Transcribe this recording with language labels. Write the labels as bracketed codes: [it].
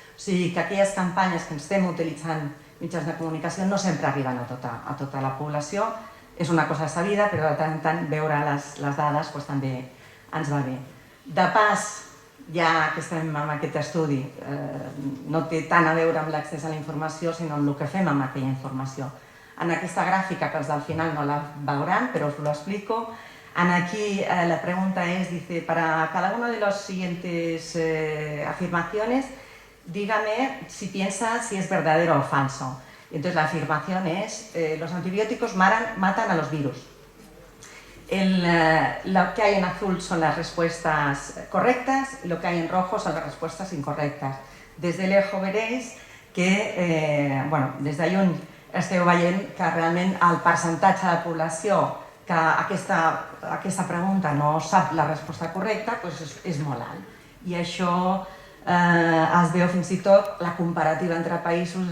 [ca] O sigui que aquelles campanyes que estem utilitzant mitjans de comunicació no sempre arriben a tota la població, és una cosa sabida, però de tant en tant veure les dades també ens va bé. De pas, ja que estem en aquest estudi, no té tant a veure amb l'accés a la informació, sinó amb el que fem amb aquella informació. En aquesta gràfica, que els del final no la veuran, però us lo explico. [es] Aquí la pregunta es, dice, para cada una de las siguientes afirmaciones, dígame si piensa si es verdadero o falso. Entonces la afirmación es, los antibióticos matan a los virus. Lo que hay en azul son las respuestas correctas y lo que hay en rojo son las respuestas incorrectes. Des de lejos veréis que, [ca] des de lluny esteu veient que realment el percentatge de població que aquesta pregunta no sap la resposta correcta és molt alt. I això es veu fins i tot la comparativa entre països.